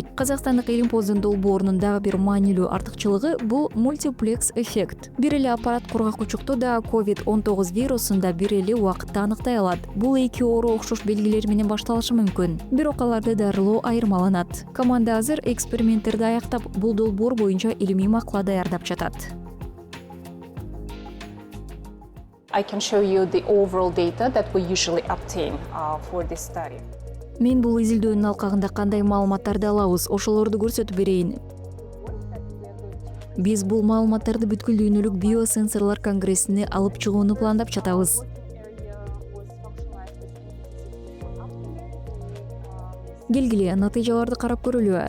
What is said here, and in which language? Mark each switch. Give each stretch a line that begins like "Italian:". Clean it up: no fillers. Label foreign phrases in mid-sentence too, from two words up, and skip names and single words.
Kyrgyz: Казакстандык Илимпоздун долбоорунун дагы бир маанилүү артыкчылыгы бул мультиплекс эффект. Бир эле аппарат кургак кучукту да COVID-19 вирусун да бир эле убакытта аныктай алат. Бул эки оору окшош белгилер менен башталышы мүмкүн, бирок аларды дарылоо айырмаланат. Команда азыр эксперименттерди аяктап, бул долбоор боюнча илимий макала даярдап жатат.
English: I can show you the overall data that we usually obtain for this study.
Kyrgyz: Мен бул изилдөөнүн алкагында кандай маалыматтарды алабыз, ошолорду көрсөтүп берейин. Биз бул маалыматтарды бүткүл дүйнөлүк биосенсорлор конгрессине алып чыгууну пландап жатабыз. Келгиле, натыйжаларды карап көрөлү.